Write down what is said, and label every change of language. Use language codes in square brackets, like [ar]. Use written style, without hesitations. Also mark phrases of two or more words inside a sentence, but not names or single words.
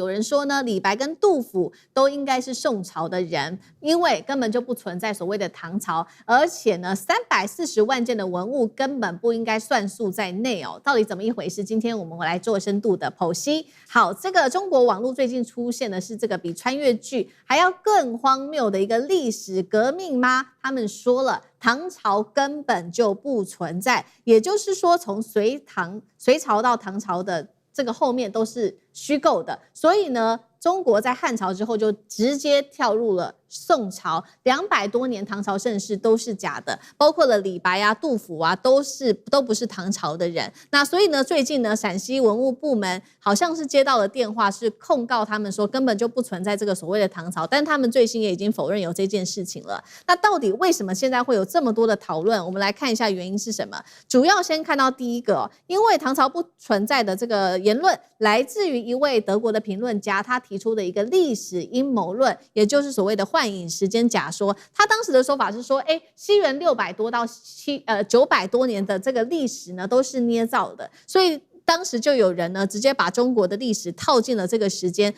[zh] 有人說呢，李白跟杜甫都應該是宋朝的人，因為根本就不存在所謂的唐朝，而且呢，340萬件的文物根本不應該算數在內哦。到底怎麼一回事？今天我們來做深度的剖析。好，這個中國網絡最近出現的是這個比穿越劇還要更荒謬的一個歷史革命嗎？他們說了，唐朝根本就不存在，也就是說，從隋朝到唐朝的這個後面都是虛構的。所以呢，中國在漢朝之後就直接跳入了宋朝，200多年唐朝盛世都是假的，包括了李白啊、杜甫啊，都不是唐朝的人。那所以呢，最近呢，陝西文物部門好像是接到了電話，是控告他們說根本就不存在這個所謂的唐朝，但他們最新也已經否認有這件事情了。那到底為什麼現在會有這麼多的討論？我們來看一下原因是什麼。主要先看到第一個，因為唐朝不存在的這個言論來自於一位德國的評論家，他提出的一個歷史陰謀論，也就是所謂的幻影時間假說。他當時的說法是說，西元600多到900多年的這個歷史呢，都是捏造的，所以當時就有人呢直接把中國的歷史套進了這個時間。